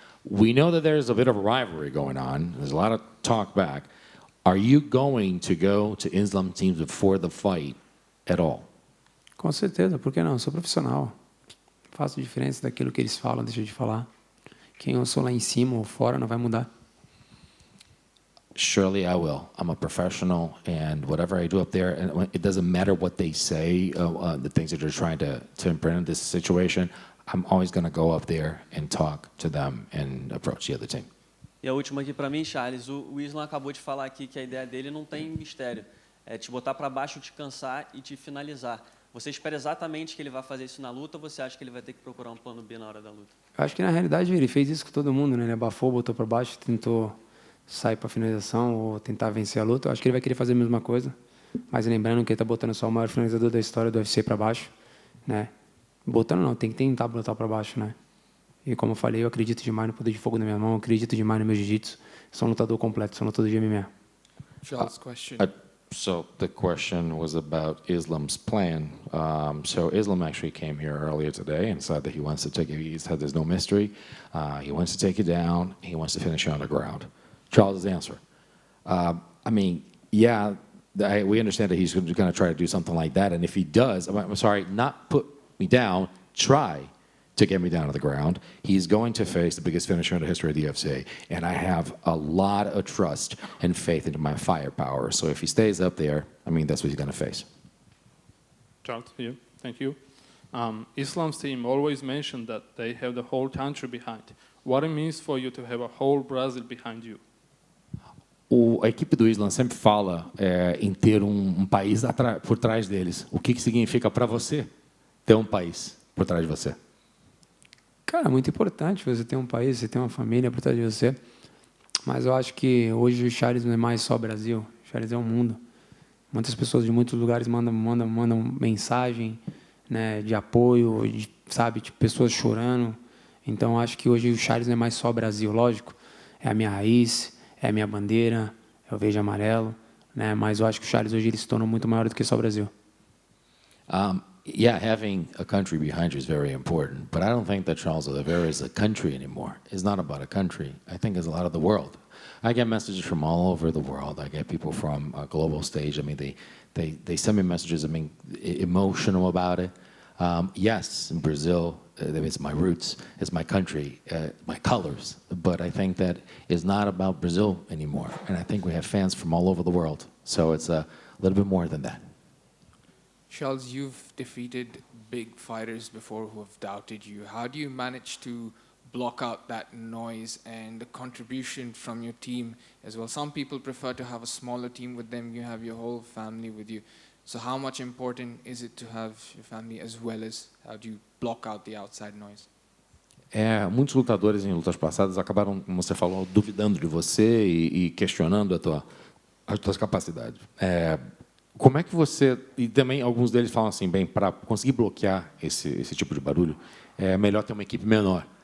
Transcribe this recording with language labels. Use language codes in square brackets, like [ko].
[en] We know that there's a bit of a rivalry going on. There's a lot of talk back. Are you going to go to Islam teams before the fight at all? [pt] Com certeza, por que não? Eu sou profissional. Faço diferença daquilo que eles falam, deixa de falar. Quem eu sou lá em cima ou fora não vai mudar. [en] Surely I will. I'm a professional, and whatever I do up there, and it doesn't matter what they say, the things that they're trying to imprint in this situation, I'm always going to go up there and talk to them and approach the other team. [pt] E a última aqui para mim, Charles, o Islam acabou de falar aqui que a ideia dele não tem mistério. É te botar para baixo, te cansar e te finalizar. Você espera exatamente que ele vai fazer isso na luta ou você acha que ele vai ter que procurar um plano B na hora da luta? Eu acho que na realidade ele fez isso com todo mundo, né? Ele abafou, botou para baixo, tentou sair para finalização ou tentar vencer a luta. Eu acho que ele vai querer fazer a mesma coisa, mas lembrando que ele está botando só o maior finalizador da história do UFC para baixo, né? Botando não, tem que tentar botar para baixo, né? E como eu falei, eu acredito demais no poder de fogo na minha mão, eu acredito demais no meu jiu-jitsu. Sou um lutador completo, sou um lutador de MMA. [en] Charles, question. So the question was about Islam's plan. So Islam actually came here earlier today and said that he wants to take you. He said there's no mystery. He wants to take you down. He wants to finish you on the ground. Charles' answer. I mean, yeah, we understand that he's going to try to do something like that. And if he does, I'm sorry, not put me down, try to get me down to the ground. He's going to face the biggest finisher in the history of the UFC. And I have a lot of trust and faith into my firepower. So if he stays up there, I mean, that's what he's going to face. Charles here. Thank you. Islam's team always mentioned that they have the whole country behind. What it means for you to have a whole Brazil behind you? [pt] A equipe do Islam sempre fala em ter um país por trás deles. O que significa para você ter um país por trás de você? Cara, é muito importante você ter um país, você ter uma família por trás de você. Mas eu acho que hoje o Charles não é mais só Brasil. O Charles é o mundo. Muitas pessoas de muitos lugares mandam mensagem, né, de apoio, sabe, tipo, pessoas chorando. Então eu acho que hoje o Charles não é mais só Brasil, lógico. É a minha raiz, é a minha bandeira, é o verde e amarelo, né? Mas eu acho que o Charles hoje ele se tornou muito maior do que só Brasil. [en] Yeah, having a country behind you is very important, but I don't think that Charles Oliveira is a country anymore. It's not about a country. I think it's a lot of the world. I get messages from all over the world. I get people from a global stage. I mean, they send me messages, I mean, emotional about it. Yes, in Brazil, it's my roots, it's my country, my colors, but I think that it's not about Brazil anymore, and I think we have fans from all over the world, so it's a little bit more than that. Charles, you've defeated big fighters before who have doubted you. How do you manage to block out that noise and the contribution from your team as well? Some people prefer to have a smaller team with them. You have your whole family with you. So how much important is it to have your family as well as how do you block out the outside noise? [pt] Muitos lutadores em lutas passadas acabaram, como você falou, duvidando de você e questionando as tuas capacidades. Como é que você... E também alguns deles falam assim, bem, para conseguir bloquear esse tipo de barulho, é melhor ter uma equipe menor.